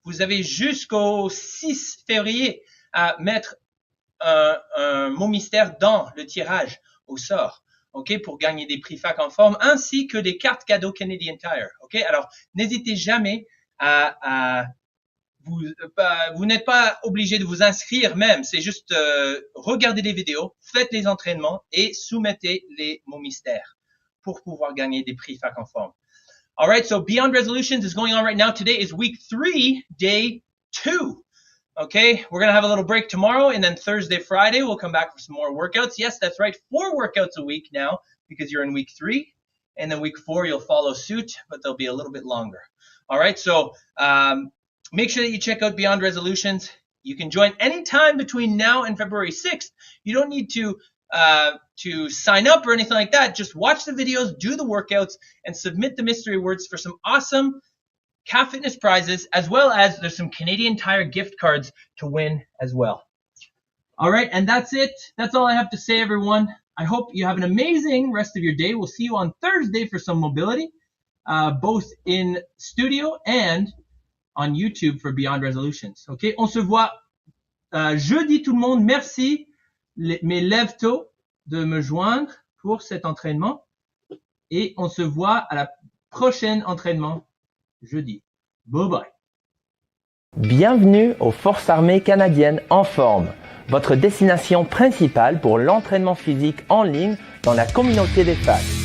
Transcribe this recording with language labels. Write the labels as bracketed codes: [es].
[fr] Vous avez jusqu'au 6 février à mettre un mot mystère dans le tirage au sort, ok, pour gagner des prix fac en forme, ainsi que des cartes cadeaux Canadian Tire, ok. Alors, n'hésitez jamais vous n'êtes pas obligé de vous inscrire même, c'est juste regardez les vidéos, faites les entraînements et soumettez les mots mystères pour pouvoir gagner des prix fac en forme. [en] All right, so Beyond Resolutions is going on right now. Today is week 3, day 2. Okay, we're going to have a little break tomorrow, and then Thursday, Friday, we'll come back for some more workouts. Yes, that's right, 4 workouts a week now because you're in week 3. And then week 4, you'll follow suit, but they'll be a little bit longer. All right, so make sure that you check out Beyond Resolutions. You can join anytime between now and February 6th. You don't need to sign up or anything like that. Just watch the videos, do the workouts, and submit the mystery words for some awesome Calf Fitness prizes, as well as there's some Canadian Tire gift cards to win as well. All right, and that's it. That's all I have to say, everyone. I hope you have an amazing rest of your day. We'll see you on Thursday for some mobility, both in studio and on YouTube for Beyond Resolutions. [fr] OK, on se voit jeudi tout le monde. Merci mes lève-tôt de me joindre pour cet entraînement. Et on se voit à la prochaine entraînement jeudi. Bye bye. Bienvenue aux Forces armées canadiennes en forme, votre destination principale pour l'entraînement physique en ligne dans la communauté des facs.